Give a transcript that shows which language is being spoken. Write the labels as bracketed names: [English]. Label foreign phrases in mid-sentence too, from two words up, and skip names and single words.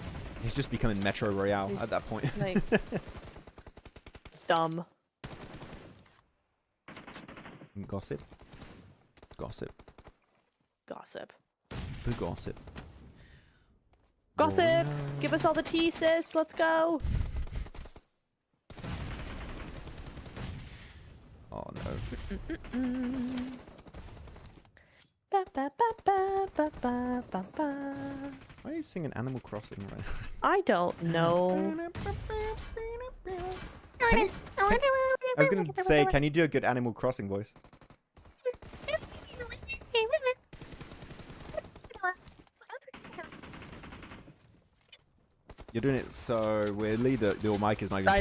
[English] It's just becoming Metro Royale He's at that point. Like dumb. Gossip. Gossip. Gossip. The gossip. Gossip. Give us all the tea, sis. Let's go. Oh no. Ba, ba, ba, ba, ba, ba, ba, ba. Why are you singing Animal Crossing right now? I don't know. I was going to say, can you do a good Animal Crossing voice? You're doing it so weirdly that your mic is not even